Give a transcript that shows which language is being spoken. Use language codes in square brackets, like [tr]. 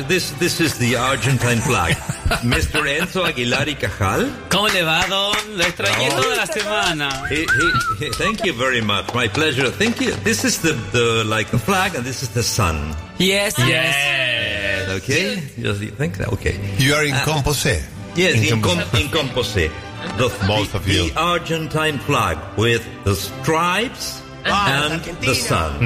[en] This is the Argentine flag. Mr. Enzo Aguilar y Cajal. [es] ¿Cómo le va, Don? Lo extrañé toda la semana. [en] Thank you very much. My pleasure. Thank you. This is the flag and this is the sun. Yes, yes. Okay. Yes. Thank you. Okay. You are in composé. Yes, in composé. Both of you. The Argentine flag with the stripes and the sun.